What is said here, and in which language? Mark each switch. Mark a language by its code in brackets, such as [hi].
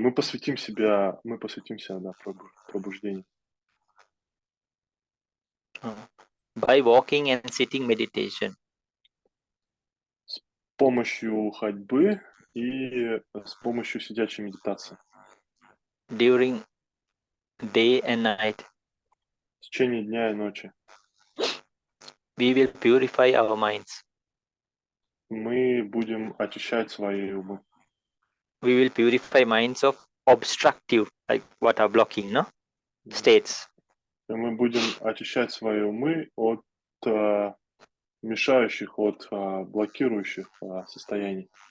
[ru] Мы посвятим себя, да, пробуждению. [en] By walking and sitting meditation. [ru] С помощью ходьбы и с помощью сидячей медитации. [en] During day and night. [ru] В течение дня и ночи. [en] We will purify our minds. [ru] Мы будем очищать свои умы. [en] We will purify minds of obstructive, like what are blocking, no? States. [ru] И мы будем очищать свои умы от мешающих, от блокирующих состояний.